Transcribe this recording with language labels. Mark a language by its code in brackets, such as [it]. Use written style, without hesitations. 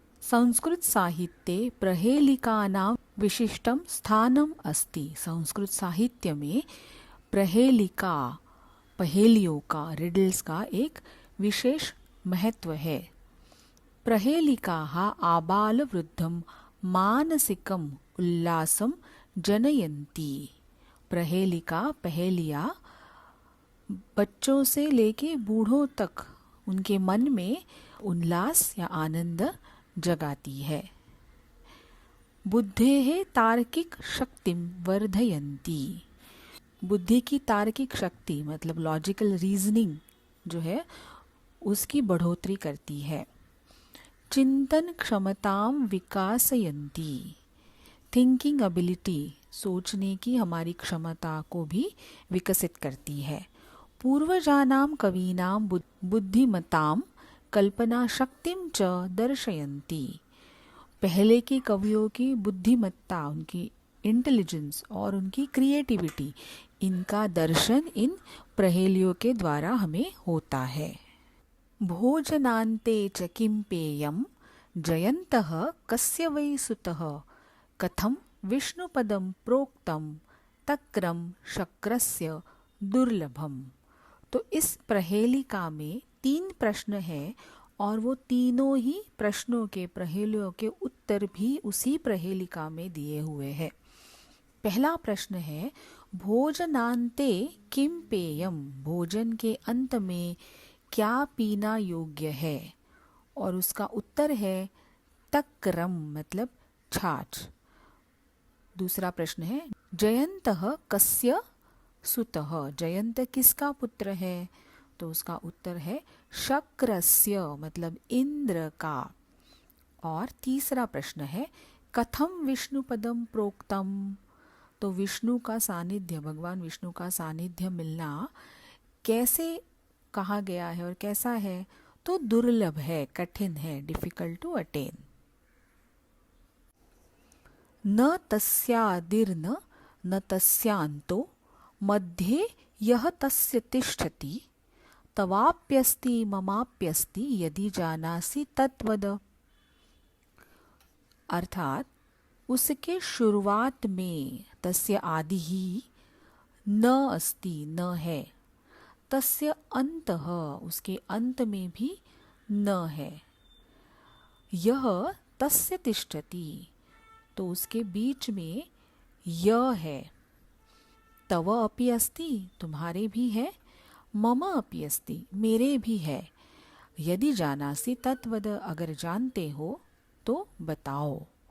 [sa] संस्कृत साहित्ये प्रहेलिकानां विशिष्टं स्थानम् अस्ति। [hi] संस्कृत साहित्य में प्रहेलिका, पहेलियों का, रिडल्स का एक विशेष महत्व है। [sa] प्रहेलिकाः आबालवृद्धं मानसिकम् उल्लासं जनयन्ति। [hi] प्रहेलिका, पहेलियाँ बच्चों से लेके बूढ़ों तक उनके मन में उल्लास या आनंद जगाती है। [sa] बुद्धेः तार्किक शक्तिं वर्धयन्ति। [hi] बुद्धि की तार्किक शक्ति मतलब [en] logical reasoning [hi] जो है उसकी बढ़ोतरी करती है। [sa] चिंतन क्षमतां विकासयन्ति। [en] thinking ability, [hi] सोचने की हमारी क्षमता को भी विकसित करती है। [sa] पूर्वजानां कवीनां बुद्धिमतां कल्पना शक्तिं च दर्शयन्ति। [hi] पहले के कवियों की बुद्धिमत्ता, उनकी इंटेलिजेंस और उनकी क्रिएटिविटी, इनका दर्शन इन प्रहेलियों के द्वारा हमें होता है। [sa] भोजनान्ते च किं पेयं जयन्तः कस्य वै सुतः कथं विष्णुपदं प्रोक्तं तक्रं शक्रस्य दुर्लभम। [hi] तो इस प्रहेलिका में 3 प्रश्न हैं और वो तीनों ही प्रश्नों के, प्रहेलियों के उत्तर भी उसी प्रहेलिका में दिए हुए हैं। पहला प्रश्न है [sa] भोजनान्ते किं पेयम। [hi] भोजन के अंत में क्या पीना योग्य है, और उसका उत्तर है तक्रम मतलब छाछ। दूसरा प्रश्न है [sa] जयन्तः कस्य सुतः। [hi] जयंत किसका पुत्र है, तो उसका उत्तर है शक्रस्य मतलब इंद्र का। और तीसरा प्रश्न है [sa] कथम विष्णुपदम प्रोक्तम। [hi] तो विष्णु का सानिध्य, भगवान विष्णु का सानिध्य मिलना कैसे कहा गया है और कैसा है, तो दुर्लभ है, कठिन है, [en] Difficult to attain. [sa] न तस्यादिर्न न तस्यांतो मध्ये यह तस्य तिष्ठति तवाप्यस्ति ममाप्यस्ति यदि जानासि तत्वद। [hi] अर्थात उसके शुरुआत में, [sa] तस्य आदि ही, न अस्ति [hi] न है, [sa] तस्य अंतः [hi] उसके अंत में भी न है, [sa] यह तस्य तिष्ठति [hi] तो उसके बीच में य है, [sa] तव अपि अस्ति [hi] तुम्हारे भी है, [sa] मम अपि अस्ति [hi] मेरे भी है, [sa] यदि जानासि तत्वद [hi] अगर जानते हो तो बताओ।